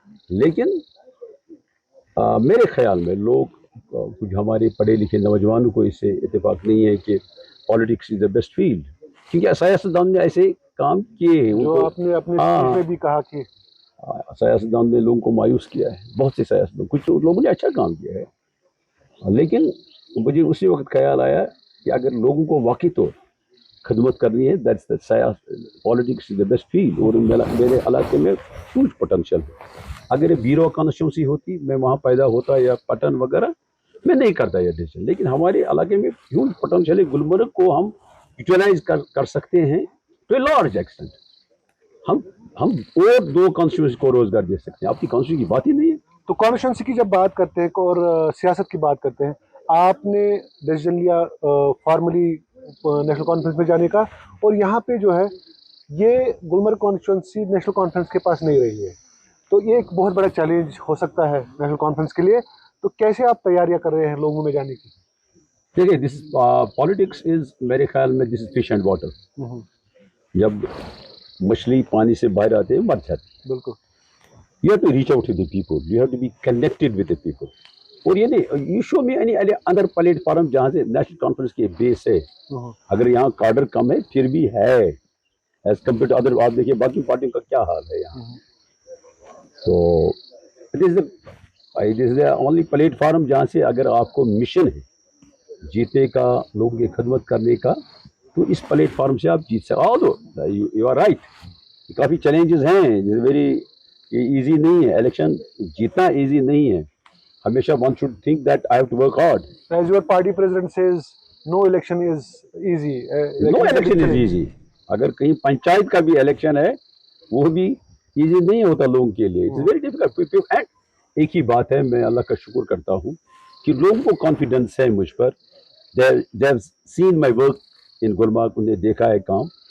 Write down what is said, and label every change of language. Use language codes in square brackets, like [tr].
[ur] لیکن میرے خیال میں لوگ کچھ ہمارے پڑھے لکھے نوجوانوں کو اس سے اتفاق نہیں ہے کہ politics is the best field, کیونکہ سیاستدان نے ایسے کام کیے ہیں. جو آپ نے اپنے اسپیچ میں بھی کہا کہ سیاستدان نے لوگوں کو مایوس کیا ہے. بہت سے سیاستدان, کچھ لوگوں نے اچھا کام کیا ہے. لیکن مجھے اسی وقت خیال آیا کہ اگر لوگوں کو واقعی طور خدمت کرنی ہے that's the politics is the best field. اور میرے علاقے میں ہیوج پوٹینشیل ہے. اگر یہ بیرو کانسٹیچوئنسی ہوتی, میں وہاں پیدا ہوتا یا پٹن وغیرہ, میں نہیں کرتا یہ ڈیسیژن. لیکن ہمارے علاقے میں ہیوج پوٹینشیل ہے. گلمرگ کو ہم یوٹیلائز کر سکتے ہیں ٹو اے لارج ایکسٹینٹ. ہم اور 2 کانسٹیچوئنسی کو روزگار دے سکتے ہیں. آپ کی کانسٹیچوئنسی کی بات ہی نہیں ہے. تو کانسٹیچوئنسی کی جب بات کرتے ہیں اور سیاست کی بات کرتے ہیں, آپ نے ڈیسیژن لیا فارملی نیشنل کانفرنس میں جانے کا, اور یہاں پہ جو ہے یہ گلمرگ کانسٹیچوئنسی نیشنل کانفرنس کے پاس نہیں رہی ہے. تو یہ ایک بہت بڑا چیلنج ہو سکتا ہے نیشنل کانفرنس کے لیے. تو کیسے آپ تیاریاں کر رہے ہیں لوگوں میں جانے کی؟ [en] دیکھیے this politics is میرے خیال میں this is fish and water. [ur] جب مچھلی پانی سے باہر آتے ہیں مر جاتی ہے. بالکل. [en] You have to reach out to the people. You have to be connected with the people. [ur] اور یہ نہیں, you show me any other platform جہاں سے نیشنل کانفرنس کی بیس ہے. اگر یہاں کارڈر کم ہے پھر بھی ہے ایز کمپیئر ٹو ادر. آپ دیکھیے باقی پارٹیوں کا کیا حال ہے یہاں. تو it is the only platform جہاں سے اگر آپ کو مشن ہے جیتے کا, لوگوں کی خدمت کرنے کا, تو اس پلیٹ فارم سے آپ جیت سکتے. You are right, coffee challenges ہیں, ویری ایزی نہیں ہے الیکشن جیتنا, ایزی نہیں ہے. [en] ہمیشہ one should think that I have to work hard. As your party president says, no election is easy. No election is easy. [ur] اگر کہیں پنچایت کا بھی الیکشن ہے وہ بھی ایزی نہیں ہوتا لوگوں کے لیے. It's very difficult. ایک ہی بات ہے, میں اللہ کا شکر کرتا ہوں کہ لوگوں کو کانفیڈنس ہے مجھ پر. [en] they have seen my work in Gulmarg, انہوں نے دیکھا ہے کام.